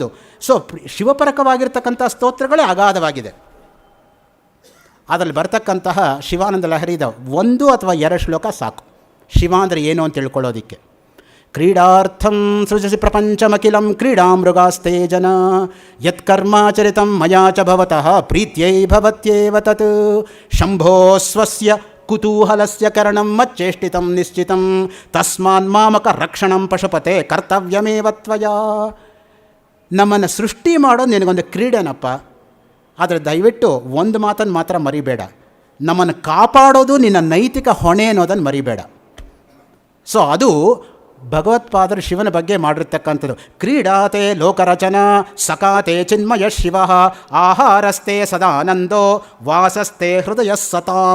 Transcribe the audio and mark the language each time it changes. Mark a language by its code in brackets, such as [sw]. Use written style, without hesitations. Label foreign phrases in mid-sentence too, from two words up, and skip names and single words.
[kn] ಸೊ ಶಿವಪರಕವಾಗಿರ್ತಕ್ಕಂಥ ಸ್ತೋತ್ರಗಳೇ ಅಗಾಧವಾಗಿದೆ. ಅದರಲ್ಲಿ ಬರ್ತಕ್ಕಂತಹ ಶಿವಾನಂದ ಲಹರಿದ 1 ಅಥವಾ 2 ಶ್ಲೋಕ ಸಾಕು ಶಿವ ಅಂದರೆ ಏನು ಅಂತ ತಿಳ್ಕೊಳ್ಳೋದಕ್ಕೆ. [sa] ಕ್ರೀಡಾರ್ಥಂ ಸೃಜಸಿ ಪ್ರಪಂಚಮಖಿಲಂ ಕ್ರೀಡಾ ಮೃಗಾಸ್ತೆ ಜನ ಯತ್ಕರ್ಮಾಚರಿತಂ ಮಯಾ ಚ ಭವತಃ ಪ್ರೀತ್ಯೈ ಭವತ್ಯೇವ ತತ್ ಶಂಭೋ ಸ್ವಸ್ಯ ಕುತೂಹಲಸ್ಯ ಕರಣಂ ಮಚ್ಚೇಷ್ಟಿತಂ ನಿಶ್ಚಿತಂ ತಸ್ಮಾನ್ ಮಾಮಕ ರಕ್ಷಣಂ ಪಶುಪತೆ ಕರ್ತವ್ಯಮೇವ ತ್ವಯಾ. [kn] ನಮ್ಮನ್ನು ಸೃಷ್ಟಿ ಮಾಡೋದು ನಿನಗೊಂದು ಕ್ರೀಡೆನಪ್ಪ, ಆದರೆ ದಯವಿಟ್ಟು ಒಂದು ಮಾತನ್ನು ಮಾತ್ರ ಮರಿಬೇಡ, ನಮ್ಮನ್ನು ಕಾಪಾಡೋದು ನಿನ್ನ ನೈತಿಕ ಹೊಣೆ ಅನ್ನೋದನ್ನು ಮರಿಬೇಡ. ಸೊ ಅದು ಭಗವತ್ಪಾದರು ಶಿವನ ಬಗ್ಗೆ ಮಾಡಿರ್ತಕ್ಕಂಥದ್ದು. [sa] ಕ್ರೀಡಾತೆ ಲೋಕರಚನಾ ಸಕಾತೆ ಚಿನ್ಮಯ ಶಿವ ಆಹಾರಸ್ತೆ ಸದಾನಂದೋ ವಾಸಸ್ತೆ ಹೃದಯ ಸತಾಂ.